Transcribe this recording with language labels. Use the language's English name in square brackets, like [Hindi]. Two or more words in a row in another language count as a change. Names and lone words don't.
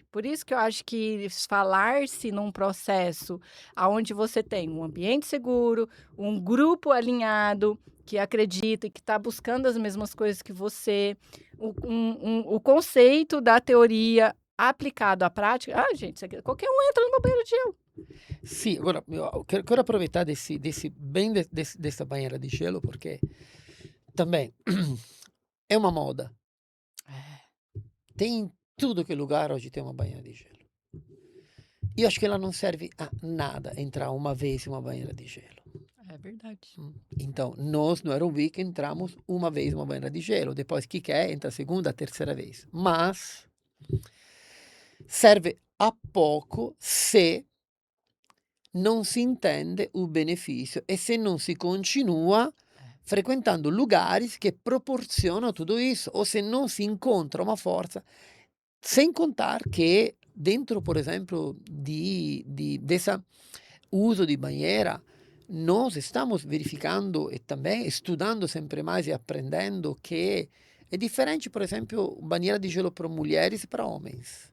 [Portuguese] Por isso que eu acho que falar-se num processo onde você tem um ambiente seguro, um grupo alinhado, que acredita e que está buscando as mesmas coisas que você, o conceito da teoria aplicado à prática. Ah, gente, qualquer um entra no banheiro de gelo. [Italian] Sì, ora io [Portuguese] quero aproveitar dessa banheira de gelo, porque também é uma moda. Tem em tudo que é lugar hoje tem uma banheira de gelo. Io acho que ela não serve a nada entrar uma vez em uma banheira de gelo. É verdade. Então, nós no Aerobic entramos uma vez em uma banheira de gelo, depois que quer entra a segunda, a terceira vez. Mas serve a pouco [Italian] se non si intende [Portuguese] o benefício e [Italian] se non si continua [Portuguese] frequentando lugares [Italian] che proporzionano [Portuguese] tutto isso, o [Italian] se non si incontra [Portuguese] uma forza, sem contar que dentro, por exemplo, dessa [Italian] uso di [Portuguese] banheira, nós estamos verificando e também estudando sempre mais e aprendendo que é diferente, por exemplo, banheira de gelo para mulheres e para homens.